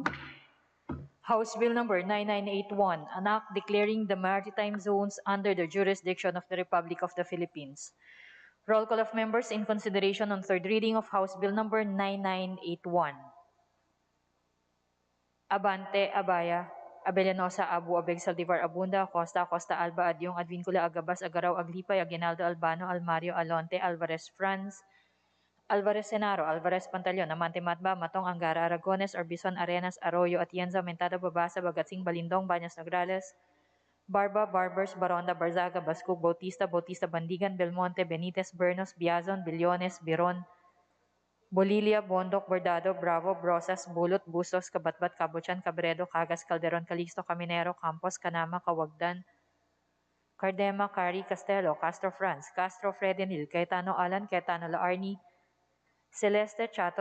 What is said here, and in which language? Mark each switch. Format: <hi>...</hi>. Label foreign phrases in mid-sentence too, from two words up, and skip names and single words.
<en>House Bill number 9981, an act declaring the maritime zones under the jurisdiction of the Republic of the Philippines. Roll call of members in consideration on third reading of House Bill number 9981. Abante, Abaya, Abellanosa, Abu, Abeg, Saldivar, Abunda, Acosta, Acosta, Alba, Adyong, Advincula, Agabas, Agaraw, Aglipay, Aguinaldo, Albano, Almario, Alonte, Alvarez, Franz, Alvarez Senaro, Alvarez Pantaleon, Amante Matba, Matong Angara, Aragones, Orbison, Arenas, Arroyo, Atienza, Mentada, Babasa, Bagatsing, Balindong, Bañas Nograles, Barba, Barbers, Baronda, Barzaga, Bascug, Bautista, Bautista, Bandigan, Belmonte, Benitez, Bernos, Biazon, Billones, Biron, Bolilia, Bondok, Bordado, Bravo, Brosas, Bulot, Bustos, Kabatbat, Cabuchan, Cabredo, Cagas, Calderon, Calixto, Caminero, Campos, Canama, Kawagdan, Cardema, Cari, Castelo, Castro Franz, Castro, Fredenil, Cayetano Alan, Cayetano Laarni, Celeste, Chato,</en>